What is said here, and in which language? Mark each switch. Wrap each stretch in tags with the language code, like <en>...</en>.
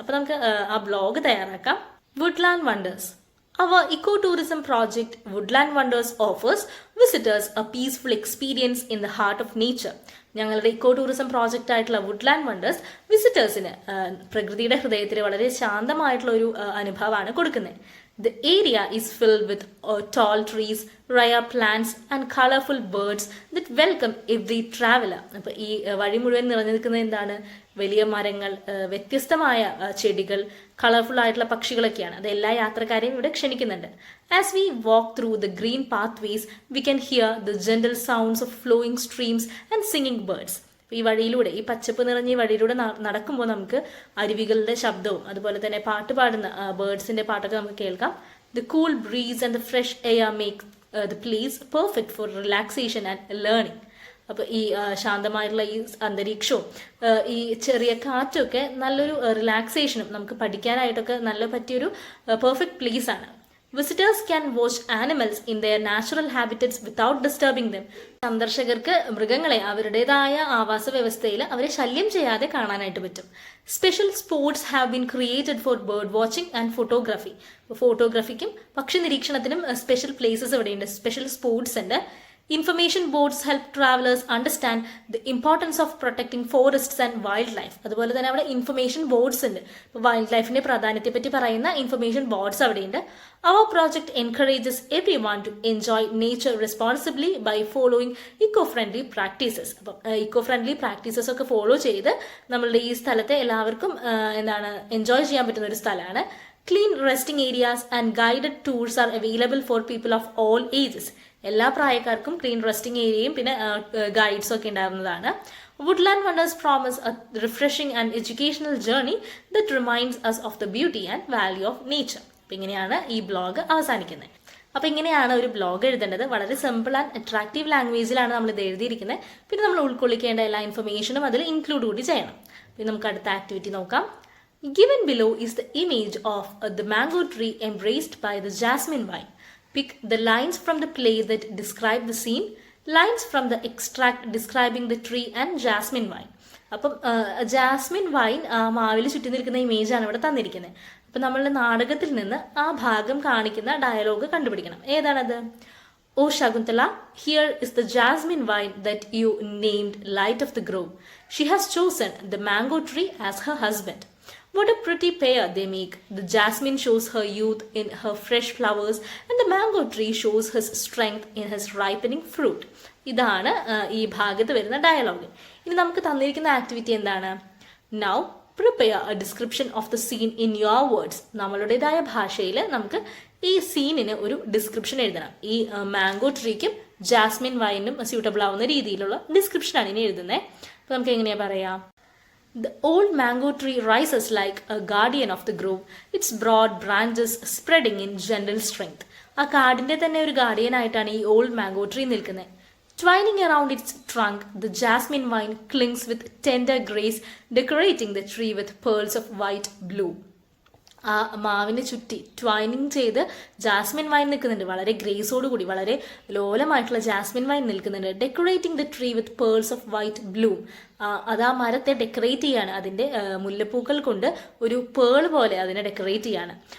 <ml>അപ്പോൾ നമുക്ക് ആ ബ്ലോഗ് തയ്യാറാക്കാം. Woodland wonders.</ml> <en>Our ecotourism project Woodland Wonders offers visitors a peaceful experience in the heart of nature.</en> <ml>ഞങ്ങളുടെ eco tourism project ആയിട്ടുള്ള Woodland wonders വിസിറ്റേഴ്സിന് പ്രകൃതിയുടെ ഹൃദയത്തിൽ വളരെ ശാന്തമായിട്ടുള്ള ഒരു അനുഭവമാണ് കൊടുക്കുന്നത്.</ml> <en>The area is filled with tall trees, rare plants and colorful birds that welcome every traveler.</en> <ml>അപ്പോൾ ഈ വഴി മുഴുവൻ നിറഞ്ഞു നിൽക്കുന്നത് എന്താണ്? വലിയ മരങ്ങൾ, വ്യത്യസ്തമായ ചെടികൾ, കളർഫുൾ ആയിട്ടുള്ള പക്ഷികളൊക്കെയാണ്. അത് എല്ലാ യാത്രക്കാരെയും ഇവിടെ ക്ഷണിക്കുന്നുണ്ട്.</ml> <en>As we walk through the green pathways, we can hear the gentle sounds of flowing streams and singing birds.</en> <ml>ഈ വഴിയിലൂടെ, ഈ പച്ചപ്പ് നിറഞ്ഞ ഈ വഴിയിലൂടെ നടക്കുമ്പോൾ നമുക്ക് അരുവികളുടെ ശബ്ദവും അതുപോലെ തന്നെ പാട്ട് പാടുന്ന ബേർഡ്സിന്റെ പാട്ടൊക്കെ നമുക്ക് കേൾക്കാം.</ml> <en>The cool breeze and the fresh air make the place perfect for relaxation and learning.</en> <ml>അപ്പോൾ ഈ ശാന്തമായിട്ടുള്ള ഈ അന്തരീക്ഷവും ഈ ചെറിയ കാറ്റൊക്കെ നല്ലൊരു റിലാക്സേഷനും നമുക്ക് പഠിക്കാനായിട്ടൊക്കെ നല്ല പറ്റിയൊരു പെർഫെക്റ്റ് പ്ലേസ് ആണ്.</ml> <en>Visitors can watch animals in their natural habitats without disturbing them.</en> <ml>സന്ദർശകർക്ക് മൃഗങ്ങളെ അവരുടേതായ ആവാസ വ്യവസ്ഥയിൽ അവരെ ശല്യം ചെയ്യാതെ കാണാനായിട്ട് പറ്റും.</ml> <en>Special spots have been created for bird watching and photography.</en> <ml>ഫോട്ടോഗ്രാഫിക്കും പക്ഷി നിരീക്ഷണത്തിനും സ്പെഷ്യൽ പ്ലേസസ് ഇവിടെയുണ്ട്, സ്പെഷ്യൽ സ്പോട്സ് ഉണ്ട്.</ml> <en>Information boards help travelers understand the importance of protecting forests and wildlife.</en> <ml>അതുപോലെ തന്നെ അവിടെ ഇൻഫർമേഷൻ ബോർഡ്സ് ഉണ്ട്. വൈൽഡ് ലൈഫിന്റെ പ്രാധാന്യത്തെ പറ്റി പറയുന്ന ഇൻഫർമേഷൻ ബോർഡ്സ് അവിടെയുണ്ട്.</ml> <en>Our project encourages everyone to enjoy nature responsibly by following eco-friendly practices.</en> <ml>അപ്പം</ml> <en>eco-friendly practices</en> <ml>ഒക്കെ ഫോളോ ചെയ്ത് നമ്മളുടെ ഈ സ്ഥലത്തെ എല്ലാവർക്കും എൻജോയ് ചെയ്യാൻ പറ്റുന്ന ഒരു സ്ഥലമാണ്.</ml> <en>Clean resting areas and guided tours are available for people of all ages.</en> <ml>എല്ലാ പ്രായക്കാർക്കും ക്ലീൻ റെസ്റ്റിംഗ് ഏരിയയും പിന്നെ ഗൈഡ്സും ഒക്കെ ഉണ്ടാകുന്നതാണ്.</ml> <en>Woodland Wonders promise a refreshing and educational journey that reminds us of the beauty and value of nature.</en> <ml>അപ്പം ഇങ്ങനെയാണ് ഈ blog അവസാനിക്കുന്നത്. അപ്പോൾ ഇങ്ങനെയാണ് ഒരു ബ്ലോഗ് എഴുതേണ്ടത്. വളരെ സിമ്പിൾ ആൻഡ് അട്രാക്റ്റീവ് ലാംഗ്വേജിലാണ് നമ്മൾ ഇത് എഴുതിയിരിക്കുന്നത്. പിന്നെ നമ്മൾ ഉൾക്കൊള്ളിക്കേണ്ട എല്ലാ ഇൻഫർമേഷനും അതിൽ ഇൻക്ലൂഡ് കൂടി ചെയ്യണം. പിന്നെ നമുക്ക് അടുത്ത ആക്ടിവിറ്റി നോക്കാം.</ml> <en>Given below is the image of the mango tree embraced by the jasmine vine. Pick the lines from the play that describe the scene, lines from the extract describing the tree and jasmine vine.</en> <ml>അപ്പം Jasmine wine മാവിൽ ചുറ്റി നിൽക്കുന്ന ഇമേജാണ് ഇവിടെ തന്നിരിക്കുന്നത്. അപ്പം നമ്മളുടെ നാടകത്തിൽ നിന്ന് ആ ഭാഗം കാണിക്കുന്ന ഡയലോഗ് കണ്ടുപിടിക്കണം. ഏതാണത്?</ml> <en>O Shakuntala, here is the jasmine vine that you named Light of the Grove. She has chosen the mango tree as her husband. What a pretty pair they make. The jasmine shows her youth in her fresh flowers and the mango tree shows his strength in his ripening fruit.</en> <ml>ഇതാണ് ഈ ഭാഗത്ത് വരുന്ന dialogue. ഇനി നമുക്ക് തന്നിരിക്കുന്ന activity എന്താണ്?</ml> <en>Now prepare a description of the scene in your words.</en> <ml>നമ്മളുടേതായ ഭാഷയിൽ നമുക്ക് ഈ സീനിന് ഒരു ഡിസ്ക്രിപ്ഷൻ എഴുതണം. ഈ മാംഗോ ട്രീക്കും ജാസ്മിൻ വൈനും സ്യൂട്ടബിൾ ആവുന്ന രീതിയിലുള്ള ഡിസ്ക്രിപ്ഷനാണ് ഇനി എഴുതുന്നത്. അപ്പോൾ നമുക്ക് എങ്ങനെയാ പറയാം?</ml> <en>The old mango tree rises like a guardian of the grove, its broad branches spreading in gentle strength.</en> <ml>ആ കാടിന്റെ തന്നെ ഒരു ഗാർഡിയൻ ആയിട്ടാണ് ഈ ഓൾഡ് മാംഗോ ട്രീ നിൽക്കുന്നത്.</ml> <en>Twining around its trunk, the jasmine vine clings with tender grace, decorating the tree with pearls of white bloom.</en> <ml>ആ മാവിനെ ചുറ്റി ട്വൈനിങ് ചെയ്ത് ജാസ്മിൻ വൈൻ നിൽക്കുന്നുണ്ട്. വളരെ ഗ്രേസോടുകൂടി വളരെ ലോലമായിട്ടുള്ള ജാസ്മിൻ വൈൻ നിൽക്കുന്നുണ്ട്.</ml> <en>Decorating the tree with pearls of white bloom.</en> <ml>അത് ആ മരത്തെ ഡെക്കറേറ്റ് ചെയ്യാണ്. അതിൻ്റെ മുല്ലപ്പൂക്കൾ കൊണ്ട് ഒരു പേൾ പോലെ അതിനെ ഡെക്കറേറ്റ് ചെയ്യാണ്.</ml>